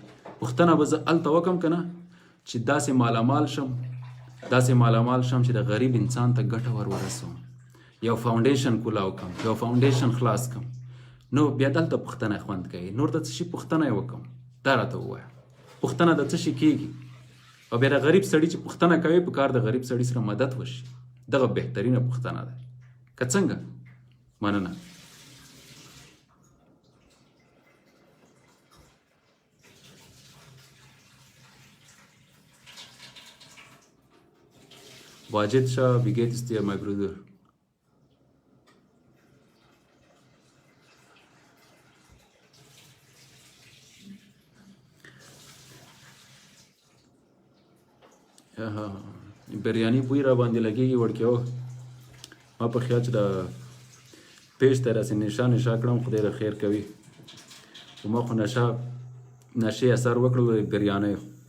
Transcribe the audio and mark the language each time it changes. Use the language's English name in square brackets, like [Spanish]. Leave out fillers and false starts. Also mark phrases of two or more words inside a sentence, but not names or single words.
[Pashto] پوښتنه به زه هلته وکړم که نه چې داسې مالامال شم، داسې مالامال شم چې د غریب انسان ته ګټه ور ورسوم، یو فاونډیشن کولاو کم، یو فاونډیشن خلاص کم. نو بیا دلته پوښتنه خوند کوي، نور د څه شي پوښتنه یې وکړم دا راته ووایه، پوښتنه د څه شي کېږي؟ او بیا د غریب سړي چې پوښتنه کوي په کار د غریب سړي سره مدد وشي، دغه بهترینه پوښتنه ده که څنګه؟ مننه. [German] Wajid Shah, wie geht es dir, mein Bruder? [Pashto] بریانی بوی را باندې لګېږي وړکیو، ما په خیال چې د پیش ته راسې نشه کړم، خدای د خیر کوي، خو ما خو نشې اثر وکړل بریانیو.